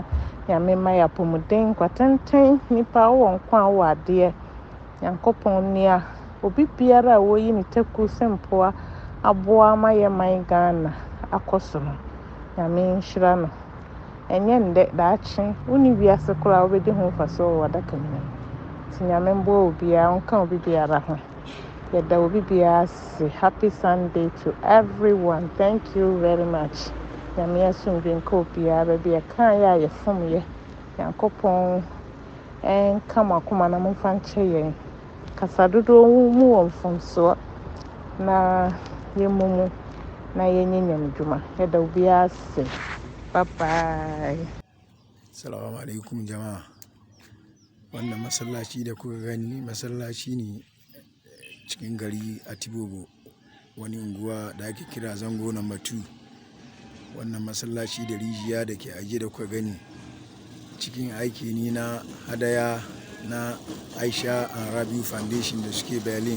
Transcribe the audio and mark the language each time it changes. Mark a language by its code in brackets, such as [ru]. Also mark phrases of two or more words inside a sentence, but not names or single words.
[ak] Nyame ma yɛ apɔmuden kwatenten nipa wɔ nkwa wɔ adeɛ Nyankopɔn nia obi biara a wɔyi ne taku sempoa aboa ma yɛ man Ghana akɔso no Nyame nhyira no ɛnyɛ ndɛ daakye woni wiase koraa wobɛdi ho faso wɔ adaka mu nti Nyame mbɔ obiara nka obi biara ho yɛda obi biara se [en] happy Sunday to everyone. Thank you very much. [ak] Nyame asomdwe nka obiara bi ɛka yɛ a yɛfom yɛ Nyankopɔn ɛnka mo akoma na momfa nkyɛ yɛn kasa dodoɔ mu wɔ mfomsoɔ na yɛmumu na yenye nyamdwuma yɛda obiara se [en] bye bye. [ar] السلام عليكم [ha] jama'a. Wannan masallaci da kuka gani masallaci ne cikin gari a Tibobo, wani unguwa da ake kira zango number 2. Wannan masallaci da rijiya da ke ajiye da kuka gani cikin aiki ni na hadaya na Aisha and Rabiu Fundation da suke Berlin.